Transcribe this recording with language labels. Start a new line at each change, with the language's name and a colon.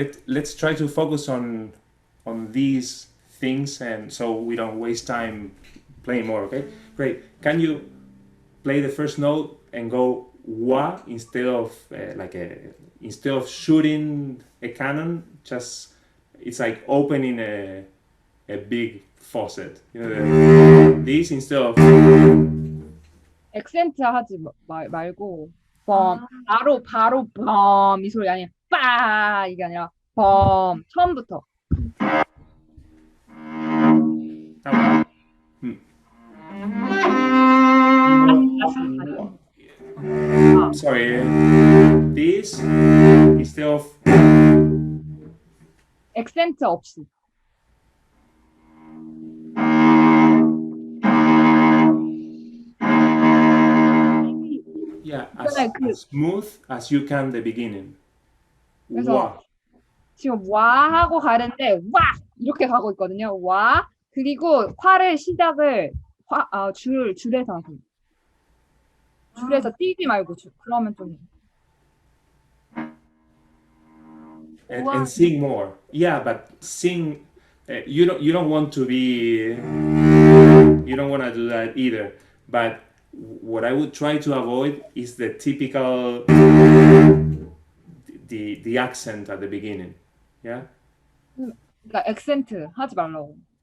English: Let's try to focus on these things, and so we don't waste time playing more. Okay. Great. Can you play the first note and go wa instead of instead of shooting a cannon? Just it's like opening a big faucet. You know, this instead of.
Korean: 액센트 하지 말고 범 바로 범 이 소리 아니야. 빠 이게 아니라 범 처음부터.
English: Sorry, this instead of
Korean: 액센트 없이.
English: yeah, as smooth as you can the beginning.
Korean: 그래서 와. 지금 와 하고 가는데 와 이렇게 가고 있거든요. 와 그리고 화를 시작을 줄에서 하세요. 줄에서 뛰지 말고 그러면 좀.
English: And sing more. Yeah, but sing you don't want to be, you don't want to do that either. But what I would try to avoid is the typical the accent at the beginning. Yeah.
Korean: 그러니까 액센트 하지 말라고.